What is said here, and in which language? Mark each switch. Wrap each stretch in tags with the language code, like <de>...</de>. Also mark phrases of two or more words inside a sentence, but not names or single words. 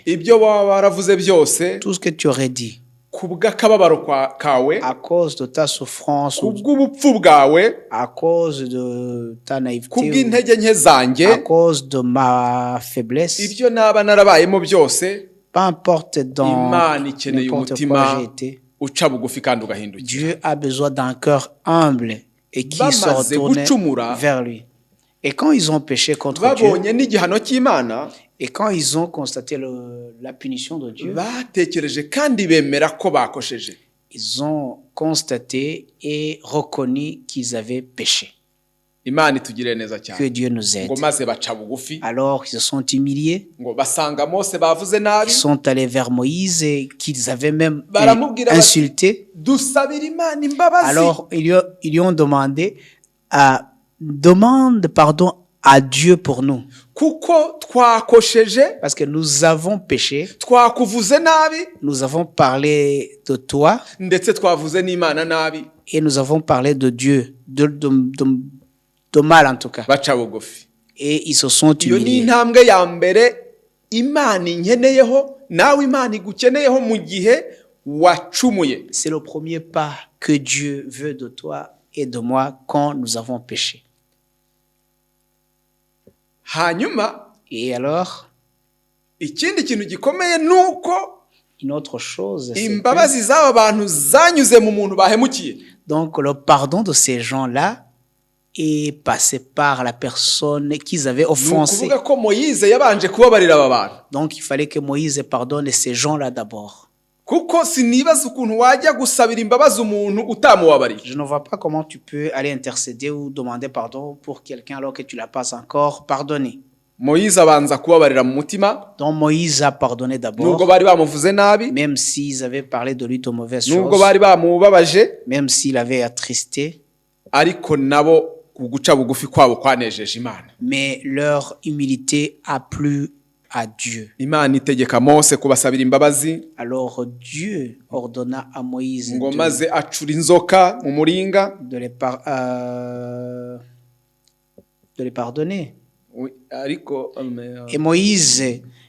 <rw>ibyo waba waravuze byose,</rw> <fr>Tout ce que tu aurais dit.</fr> <rw>kubw'akababaro kawe,</rw> <fr>À cause de ta souffrance, ou</fr> <rw>kubw'ubupfu bwawe,</rw> <fr>à cause de ta naïveté, ou</fr> <rw>kubw'intege nke zanjye,</rw> <fr>à cause de ma faiblesse,</fr> <rw>ibyo naba narabayemo byose,</rw> <fr>peu importe dans</fr> <rw>Imana ikeneye</rw> <fr>n'importe</fr> <rw>umutima</rw> <fr>quoi j'ai été,</fr> <rw>uca bugufi kandi ugahindukira.</rw> <fr>Dieu a besoin d'un cœur humble et qui se</fr> <rw>Bamaze</rw> <fr>retourne</fr> <rw>gucumura,</rw> <fr>vers lui. Et quand ils ont péché contre Dieu,</fr> <rw>babonye n'igihano cy'Imana,</rw> <fr>et quand ils ont constaté la punition de Dieu,</fr> <rw>batekereje kandi bemera ko bakosheje.</rw> <fr>ils ont constaté et reconnu qu'ils avaient péché.</fr> <rw>Imana itugirire neza</rw> <fr>Que</fr> <rw>cyane.</rw> <fr>Dieu nous aide.</fr> <rw>Ngo maze baca bugufi,</rw> <fr>Alors ils se sont humiliés,</fr> <rw>ngo basanga Mose bavuze nabi,</rw> <fr>ils sont allés vers Moïse et qu'ils avaient même</fr> <rw>baramubwira bati,</rw> <fr>insulté.</fr> <rw>dusabira Imana imbabazi.</rw> <fr>Alors ils lui ont demandé, demande pardon à Dieu pour nous,</fr> <rw>Kuko twakosheje,</rw> <fr>parce que nous avons péché,</fr> <rw>twakuvuze nabi,</rw> <fr>nous avons parlé de toi</fr> <rw>ndetse twavuze n'Imana nabi.</rw> <fr>et nous avons parlé de Dieu, de mal en tout cas.</fr> <rw>Baca bugufi.</rw> <fr>Et ils se sont</fr> <rw>Iyo ni</rw> <fr>humiliés.</fr> <rw>intambwe ya mbere Imana inkeneyeho, nawe Imana igukeneyeho mu gihe wacumuye.</rw> <fr>C'est le premier pas que Dieu veut de toi et de moi quand nous avons péché.</fr> <rw>Hanyuma</rw> <fr>Et alors,</fr> <rw>ikindi kintu gikomeye nuko</rw> <fr>une autre chose, c'est</fr> <rw>imbabazi z'aba bantu zanyuze mu muntu bahemukiye.</rw> <fr>donc le pardon de ces gens-là est passé par la personne qu'ils avaient</fr> <rw>Ni</rw> <fr>offensée.</fr> <rw>ukuvuga ko Moyize yabanje kubabarira aba bantu.</rw> <fr>Donc il fallait que Moïse pardonne ces gens-là d'abord.</fr> <rw>Kuko sinibaza ukuntu wajya gusabira imbabazi umuntu utamubabarira.</rw> <fr>Je ne vois pas comment tu peux aller intercéder ou demander pardon pour quelqu'un alors que tu ne l'as pas encore pardonné.</fr> <rw>Moyize abanza kubabarira mu mutima,</rw> <fr>Donc Moïse a pardonné</fr> <rw>nubwo</rw> <fr>d'abord,</fr> <rw>bari bamuvuze nabi,</rw> <fr>même s'ils avaient parlé de lui de mauvaises</fr> <rw>nubwo</rw> <fr>choses,</fr> <rw>bari bamubabaje,</rw> <fr>même s'il avait attristé,</fr> <rw>ariko nabo kuguca bugufi kwabo kwanejeje Imana.</rw> <fr>mais leur humilité a plu à Dieu.</fr> <rw>Imana itegeka Mose kubasabira imbabazi,</rw> <fr>Alors Dieu ordonna à Moïse</fr> <rw>ngo maze acura inzoka mu muringa.</rw> <fr>de les pardonner.</fr> <rw>Oui, ariko</rw> <fr>Et Moïse</fr>